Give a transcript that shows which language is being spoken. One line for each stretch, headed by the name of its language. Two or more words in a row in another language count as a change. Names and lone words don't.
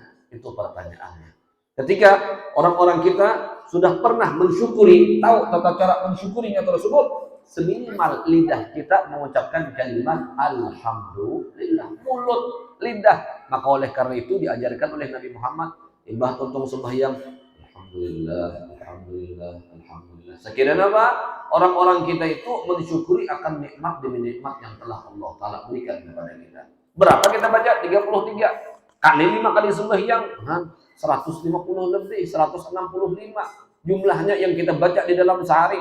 Indonesian: Itu pertanyaannya. Ketika orang-orang kita sudah pernah mensyukuri, tahu tata cara mensyukurinya tersebut, seminimal lidah kita mengucapkan kalimat alhamdulillah, mulut, lidah. Maka oleh karena itu diajarkan oleh Nabi Muhammad,
Banjar: imbah tuntung sembahyang, alhamdulillah, alhamdulillah, alhamdulillah.
Indonesian: Sekiranya apa? Orang-orang kita itu mensyukuri akan nikmat demi nikmat yang telah Allah taala berikan kepada kita. Berapa kita baca? 33 kali 5 kali sembahyang, 150 lebih, 165 jumlahnya yang kita baca di dalam sehari.